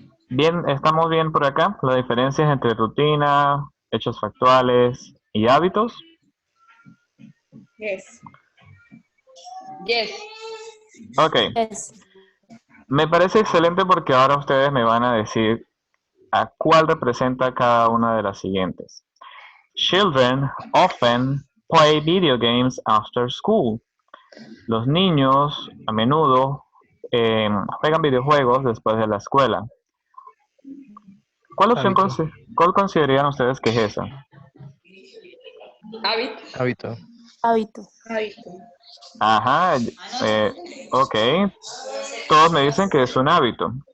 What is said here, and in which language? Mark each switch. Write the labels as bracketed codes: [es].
[es] Bien, ¿estamos bien por acá? La diferencia entre rutina, hechos factuales y hábitos. [en] Yes. Yes. Ok. Yes. [es] Me parece excelente porque ahora ustedes me van a decir a cuál representa cada una de las siguientes. [en] Children often play video games after school. [es] Los niños a menudo juegan videojuegos después de la escuela. ¿Cuál opción cuál considerarían ustedes que es esa? Hábito. Hábito. Ajá, ok. Todos me dicen que es un hábito.